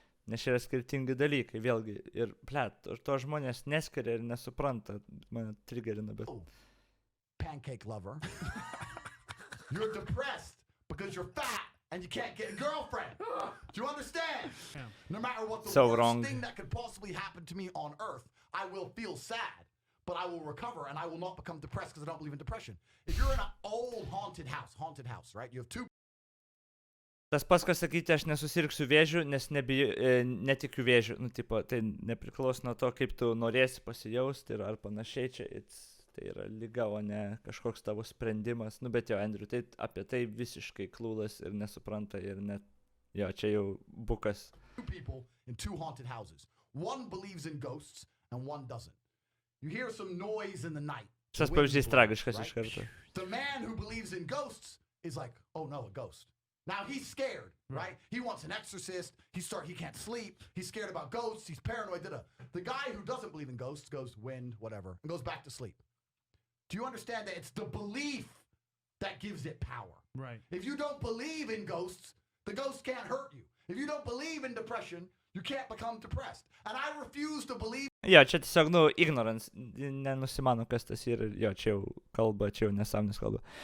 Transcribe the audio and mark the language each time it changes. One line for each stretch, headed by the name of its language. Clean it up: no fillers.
Lithuanian: Nes čia yra skirtingi dalykai, vėlgi. Ir, to žmonės neskiria ir nesupranta. Mane triggerina, bet...
English: Pancake lover. You're depressed because you're fat and you can't get a girlfriend. Do you understand? No matter what the So worst wrong. thing that could possibly happen to me on earth, I will feel sad, but I will recover and I will not become depressed because I don't believe in depression. If you're in an old haunted house, right? You have two.
Lithuanian: Tas pats, kas sakyti, aš nesusirgsiu vėžiu, nes netikiu vėžiu. Nu, tipo, tai nepriklauso nuo to, kaip tu norėsi pasijausti ir ar panašiai čia. Tai yra liga, o ne kažkoks tavo sprendimas. Nu, bet jo, Andrew, tai apie tai visiškai klūlas ir nesupranta ir net, jo, čia jau bukas.
English: Two people in two haunted houses. One believes in ghosts and one doesn't. You hear some noise in the night.
Lithuanian: Šitas pavyzdys tragiškas iš karto.
English: The man who believes in ghosts is like, oh no, a ghost. Now he's scared, right? He wants an exorcist. He can't sleep. He's scared about ghosts. He's paranoid. The guy who doesn't believe in ghosts goes wind, whatever, and goes back to sleep. Do you understand that it's the belief that gives it power? Right. If you don't believe in ghosts, the ghost can't hurt you. If you don't believe in depression, you can't become depressed. And I refuse to believe.
Lithuanian: Jo, čia tiesiog, ignorance, nenusimano, kas tas yra, jo, čia jau kalba, čia jau nesąmonės kalba.